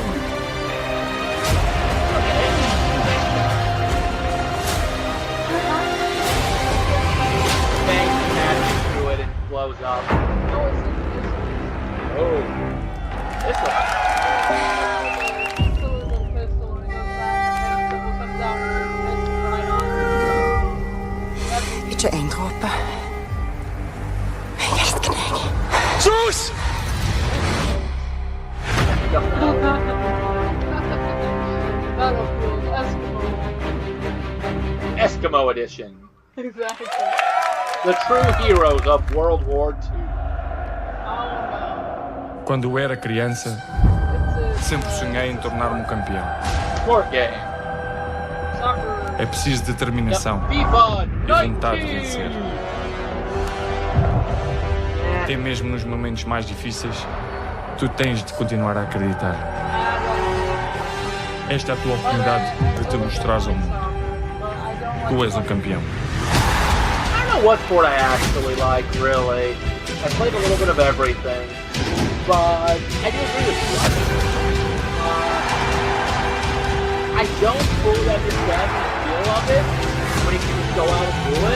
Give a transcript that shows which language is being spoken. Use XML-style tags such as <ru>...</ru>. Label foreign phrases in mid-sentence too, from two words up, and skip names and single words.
<en>Bang magic through it and blows up. Oh. This one.</en> <no>Ikke en dråpe. Helt kneg.</no> <en>Sus! Eskimo Edition. Exactly. The true heroes of World War II.</en> <pt>Quando eu era criança, sempre sonhei em tornar-me um campeão.</pt> <en>Sport game.</en> <pt>É preciso determinação FIFA e vontade de vencer. até mesmo nos momentos mais difíceis, tu tens de continuar a acreditar. Esta é a tua oportunidade de te mostrares ao mundo. Tu és um campeão.</pt> <en>I don't know what sport I actually like, really. I played a little bit of everything, but I do agree with you. I don't fully understand the feel of it when you can just go out and do it.</en>